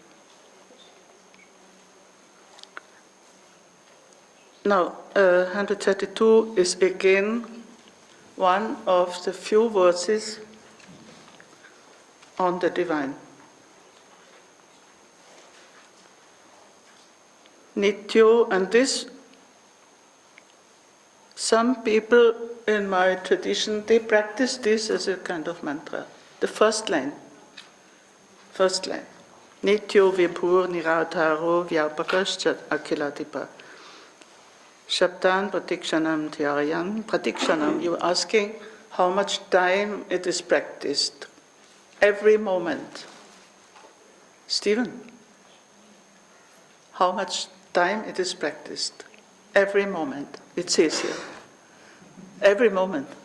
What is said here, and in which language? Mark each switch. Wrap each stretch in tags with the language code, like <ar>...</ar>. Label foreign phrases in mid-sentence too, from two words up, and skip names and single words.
<en>Now, 132 is again one of the few verses on the divine. Nityo, and this, some people in my tradition, they practice this as a kind of mantra. The first line.</en> <sa>नित्यो विभुर् निराधारो व्यापकश्च अखिलाधिपः. शब्दं प्रतिक्षणं ध्यायन्.</sa> <en>Pratikshanam, you're asking how much time it is practiced. Every moment. Stephen, how much time it is practiced? Every moment. It says here. Every moment.</en>